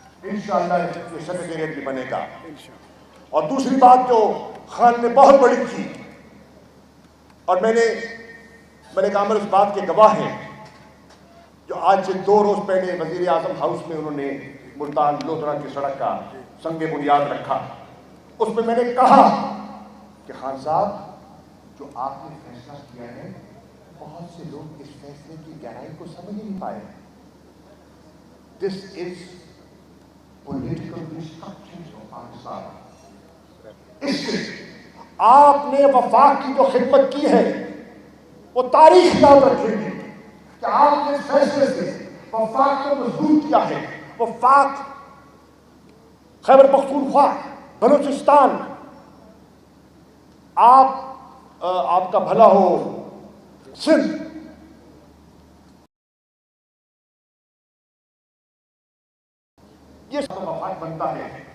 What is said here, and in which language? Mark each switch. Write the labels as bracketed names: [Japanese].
[Urdu] انشاءاللہ یہ سیکریٹریٹ بھی بنے گا. اور دوسری بات جو خان نے بہت بڑی کی اور میں نے ملک عامر اس بات کے گواہ ہیں جو آج سے 2 روز پہلے وزیر اعظم ہاؤس میں انہوں نے ملتان لودھرا کی سڑک کا سنگ بنیاد رکھا. اس میں نے کہا کہ خان صاحب جو آپ نے فیصلہ کیا ہے بہت سے لوگ اس فیصلے کی گہرائی کو سمجھ نہیں پائے. [English] This is political restructuring of Pakistan. [Urdu] اس سے آپ نے وفاق کی جو خدمت کی ہے وہ تاریخ یاد رکھے گی کہ آپ نے اس فیصلے سے وفاق کو مضبوط کیا ہے. وفاق خیبر پختونخوا بلوچستان آپ کا بھلا ہو سندھ یہ سب وفاق بنتا ہے.